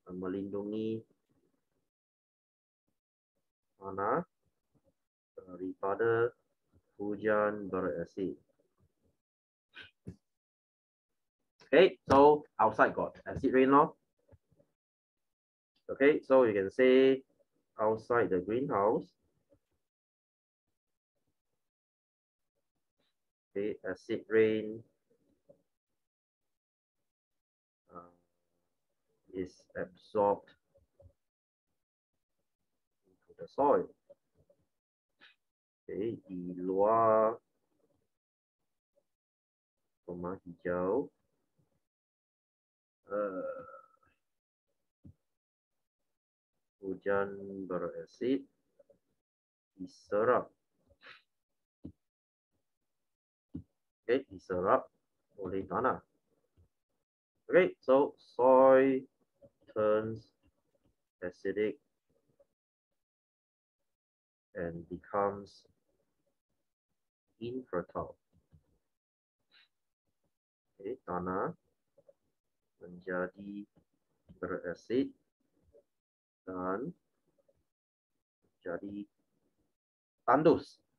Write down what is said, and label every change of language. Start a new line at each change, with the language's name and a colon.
Malay: Melindungi tanah daripada hujan berasid.
English: Okay, so outside got acid rain law. Okay, so you can say outside the greenhouse. Okay, acid rain is absorbed into the soil.
Malay: Okay, di luar rumah hijau hujan berasid diserap. Okay, diserap oleh tanah.
English: Okay, so soil turns acidic and becomes infertile.
Malay: Okay, tanah menjadi berasid dan jadi tandus.